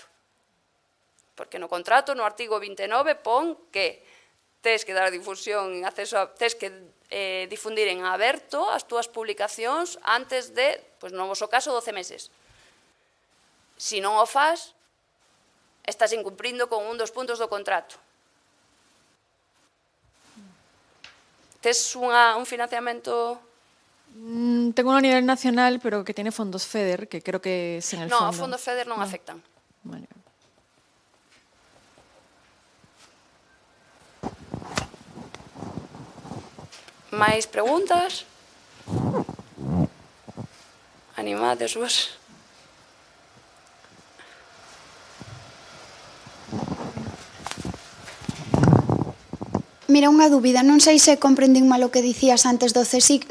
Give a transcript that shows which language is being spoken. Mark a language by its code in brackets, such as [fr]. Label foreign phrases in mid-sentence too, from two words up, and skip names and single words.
[gl] Porque no contrato, no artigo 29, pon que tes que dar difusión, tes que difundir en aberto as túas publicacións antes de, no voso caso, 12 meses. Se non o faz, estás incumprindo con un dos puntos do contrato. Tes un financiamento... [es] Tengo uno a nivel nacional, pero que tiene fondos FEDER, que creo que es en el [gl] No, [es] fondo. [gl] os fondos FEDER non afectan. Vale. Máis preguntas? Animades vos. Mira, unha dúbida, non sei se comprendín mal o que dicías antes do CSIC.